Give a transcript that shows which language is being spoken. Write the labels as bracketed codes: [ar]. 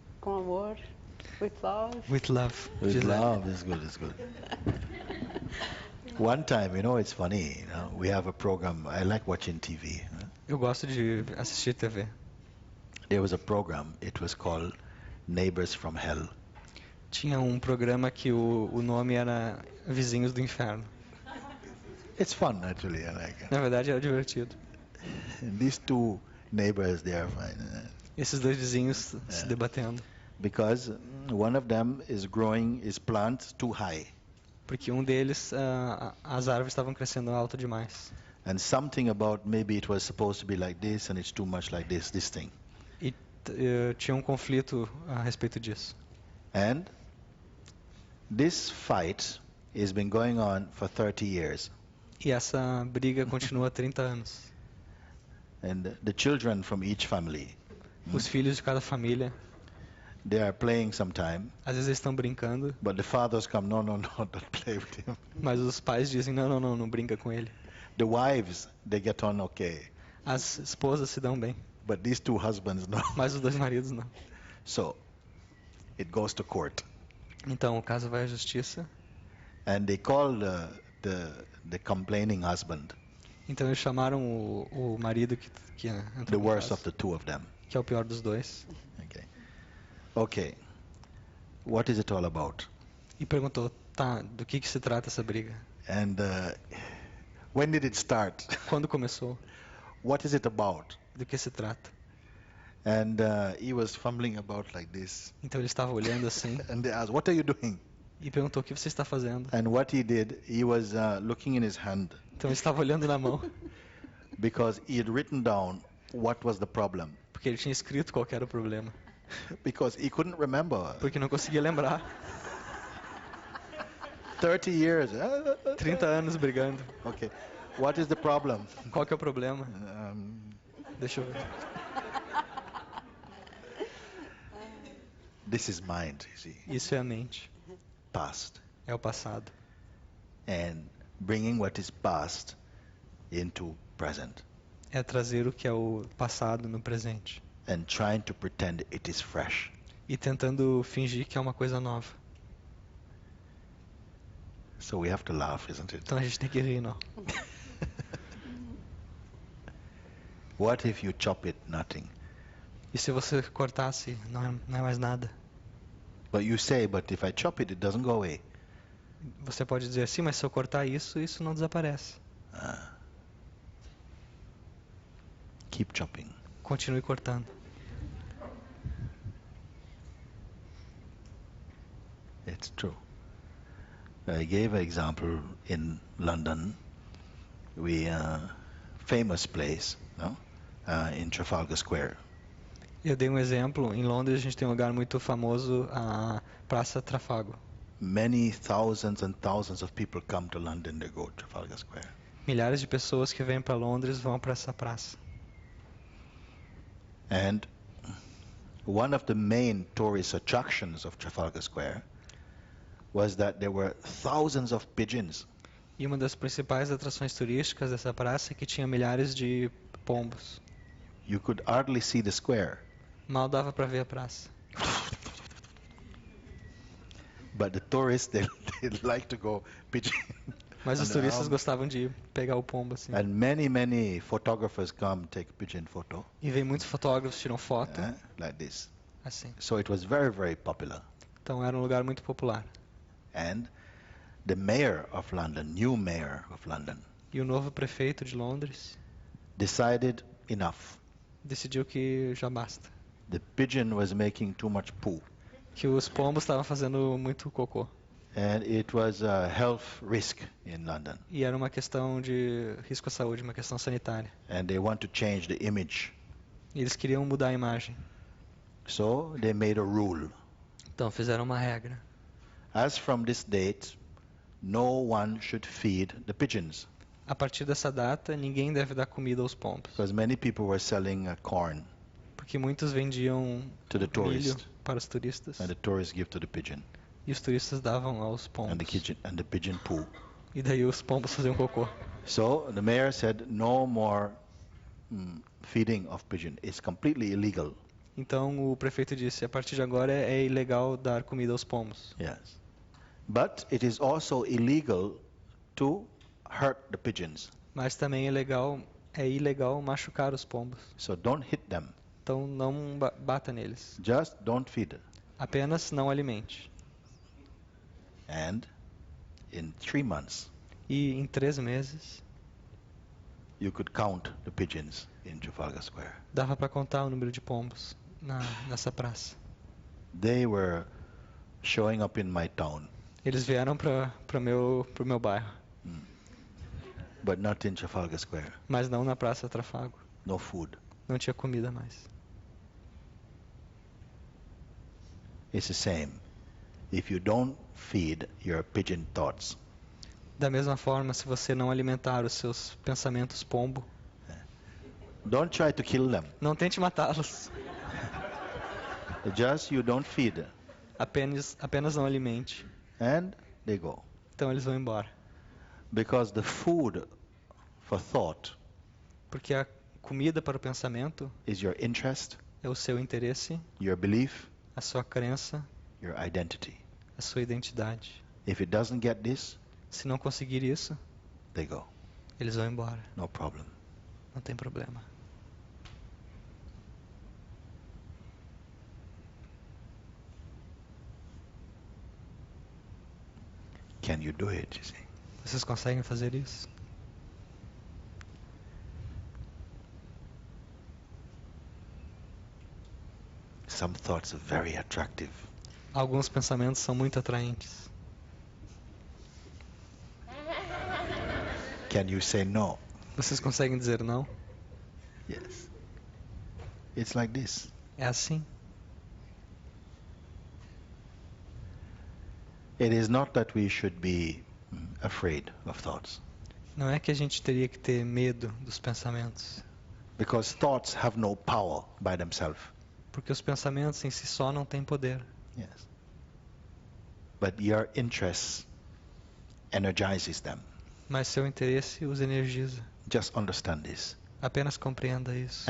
[pt] Com amor. [en] With love. With love. With [pt] Diz ela. [en] love, it's good, it's good. One time, it's funny, we have a program, I like watching TV. [pt] Eu gosto de assistir TV. [en] There was a program, it was called Neighbors from Hell. [pt] Tinha um programa que o nome era Vizinhos do Inferno. [en] It's fun actually. I like it. [pt] Na verdade, era divertido. [en] And these two neighbors, they are fine. [pt] Esses dois vizinhos se debatendo. [en] Because one of them is growing his plants too high. [pt] Porque um deles, as árvores estavam crescendo alto demais. [en] And something about maybe it was supposed to be like this and it's too much like this thing. [pt] E tinha um conflito a respeito disso. [en] And this fight has been going on for 30 years. [pt] E essa briga continua há 30 anos. [en] And the children from each family, [pt] Os filhos de cada família, [en] they are playing sometime, [pt] às vezes eles estão brincando, [en] but the fathers come, no, don't play with him. [pt] mas os pais dizem, não brinca com ele. [en] The wives, they get on okay, [pt] As esposas se dão bem, [en] but these two husbands, no. [pt] mas os dois maridos não. [en] So, it goes to court. [pt] Então o caso vai à justiça. [en] And they call the complaining husband [pt] Então eles chamaram o marido que [en] the [pt] entrou no [en] worst [pt] caso, [en] of the two of them. [pt] que é o pior dos dois, [en] Okay. What is it all about? [pt] e perguntou, tá, do que se trata essa briga? [en] And when did it start? [pt] Quando começou? [en] What is it about? [pt] Do que se trata? [en] And he was fumbling about like this. [pt] Então ele estava olhando assim [en] And they asked, what are you doing? [pt] e perguntou, o que você está fazendo? [en] And what he did, he was looking in his hand [pt] Então ele estava olhando na mão, [en] because he had written down what was the problem. [pt] porque ele tinha escrito qual que era o problema. [en] Because he couldn't remember. [pt] Porque não conseguia lembrar. [en] 30 years. [pt] 30 anos brigando. [en] Okay. What is the problem? [pt] Qual que é o problema? Deixa eu ver. [en] This is mind, you see. [pt] Isso é a mente. [en] Past. [pt] É o passado. [en] And bringing what is past into present. [pt] É trazer o que é o passado no presente. [en] And trying to pretend it is fresh. [pt] E tentando fingir que é uma coisa nova. [en] So we have to laugh, isn't it? [pt] Então a gente tem que rir, não? [en] What if you chop it nothing? [pt] E se você cortasse, não é mais nada? [en] But you say, but if I chop it, it doesn't go away. [pt] Você pode dizer assim, mas se eu cortar isso não desaparece. [en] Keep chopping. [pt] Continue cortando. [en] It's true. I gave an example in London. We famous place, no? In Trafalgar Square. [pt] Eu dei um exemplo. Em Londres a gente tem um lugar muito famoso, a Praça Trafalgar. [en] Many thousands and thousands of people come to London. They go to Trafalgar Square. [pt] Milhares de pessoas que vêm para Londres vão para essa praça. [en] And one of the main tourist attractions of Trafalgar Square was that there were thousands of pigeons. [pt] E uma das principais atrações turísticas dessa praça é que tinha milhares de pombos. [en] You could hardly see the square. [pt] Mal dava para ver a praça. [en] But the tourists, they like to go pigeon. [pt] Mas os [en] And, [pt] turistas gostavam de pegar o pombo assim. [en] And many photographers come take pigeon photo, [pt] E vem muitos fotógrafos, tiram foto, [en] like this. [pt] assim. [en] So it was very popular. [pt] Então era um lugar muito popular. [en] And the mayor of London, new mayor of London, [pt] E o novo prefeito de Londres [en] decided enough. [pt] decidiu que já basta. [en] The pigeon was making too much poo. [pt] Que os pombos estavam fazendo muito cocô. [en] And it was a health risk in London. [pt] E era uma questão de risco à saúde, uma questão sanitária. [en] And they want to change the image. [pt] E eles queriam mudar a imagem. [en] So they made a rule. [pt] Então fizeram uma regra. [en] As from this date, no one should feed the pigeons. [pt] A partir dessa data, ninguém deve dar comida aos pombos. [en] Because many people were selling corn [pt] Porque muitos vendiam [en] to the [pt] milho [en] tourists. [pt] para os turistas. [en] And the tourists give to the pigeon. [pt] E os turistas davam aos [en] And [pt] pombos. [en] the pigeon poo. [pt] E daí os pombos faziam cocô. [en] So the mayor said no more feeding of pigeon. It's completely illegal. [pt] Então o prefeito disse, a partir de agora é ilegal dar comida aos pombos. [en] Yes. But it is also illegal to hurt the pigeons. [pt] Mas também é ilegal machucar os pombos. [en] So don't hit them. [pt] Então não bata neles. [en] Just don't feed. [pt] Apenas não alimente. [en] And in 3 months, [pt] E E em 3 meses, [en] you could count the pigeons in Trafalgar Square. [pt] dava para contar o número de pombos nessa praça. [en] They were showing up in my town, [pt] Eles vieram pro meu bairro, [en] but not in Trafalgar Square. [pt] mas não na Praça Trafalgar. [en] No food. [pt] Não tinha comida mais. [en] It's the same. If you don't feed your pigeon thoughts, [pt] Da mesma forma, se você não alimentar os seus pensamentos pombo, [en] don't try to kill them. [pt] não tente matá-los. [en] Just you don't feed, [pt] Apenas não alimente. [en] and they go. [pt] Então eles vão embora. [en] Because the food for thought [pt] Porque a comida para o pensamento [en] is your interest, [pt] é o seu interesse, [en] your belief, [pt] a sua crença, [en] your identity. [pt] a sua identidade. [en] If it doesn't get this, [pt] Se não conseguir isso, [en] they go. [pt] eles vão embora. [en] No problem. [pt] Não tem problema. [en] Can you do it, you see? [pt] Vocês conseguem fazer isso? [en] Some thoughts are very attractive. [pt] Alguns pensamentos são muito atraentes. [en] Can you say no? [pt] Vocês conseguem dizer não? [en] Yes. It's like this. [pt] É assim. [en] It is not that we should be afraid of thoughts, [pt] Não é que a gente teria que ter medo dos pensamentos, [en] because thoughts have no power by themselves. [pt] porque os pensamentos em si só não têm poder. [en] Yes. But your interest energizes them. [pt] Mas seu interesse os energiza. [en] Just understand this, [pt] Apenas compreenda isso.